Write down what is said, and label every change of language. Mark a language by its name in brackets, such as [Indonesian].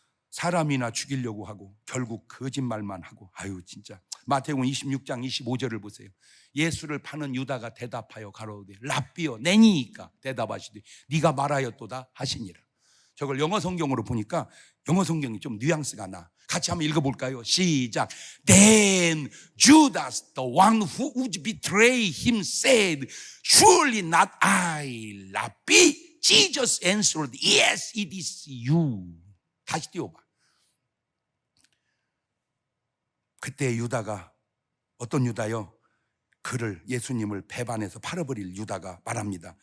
[Korean] 사람이나 죽이려고 하고 결국 거짓말만 하고, 아유 진짜. 마태복음 26장 25절을 보세요. 예수를 파는 유다가 대답하여 가로되 랍비여 내니이까 대답하시되 네가 말하였도다 하시니라. 저걸 영어 성경으로 보니까 영어 성경이 좀 뉘앙스가 나. 같이 한번 읽어볼까요? 시작. [English] Then Judas, the one who would betray him, said, Surely not I, Rabbi. Jesus answered, Yes, it is you. [Korean] 다시 띄워봐. 그때 유다가, 어떤 유다요? 그를 예수님을 배반해서 팔아버릴 유다가 말합니다.